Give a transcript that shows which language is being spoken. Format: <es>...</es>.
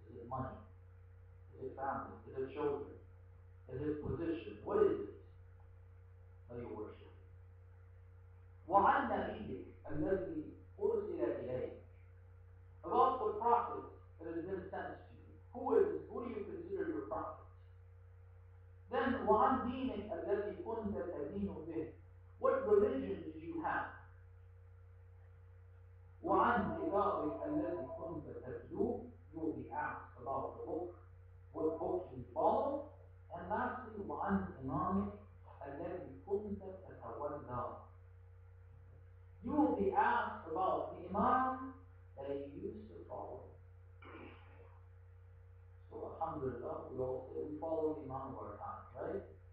<en>Is it money? Is it family? Is it children? Is it position? What is it that you're worshiping?</en> <ar>وَعَنْ نَبِيِّكَ الَّذِي أُرْسِلَ إِلَيْكَ.</ar> <en>About the prophet that has been sent to you. Who do you consider your prophet? Then</en> <ar>وَعَنْ دِينِكَ الَّذِي كُنْتَ تَدِينُ بِهِ.</ar> <en>What religion did you have?</en> <ar>وَعَنْ كِتَابِكَ الَّذِي كُنْتَ تَتْلُوهُ.</ar> <en>You will be asked about the book, what book you follow. And lastly,</en> <ar>وَعَنْ إِمَامِكَ الَّذِي كُنْتَ تَتَوَلَّاهُ.</ar> <en>You will be asked about the Imam that you used to follow. So, alhamdulillah, we all say we follow the Imam of our time, right?</en>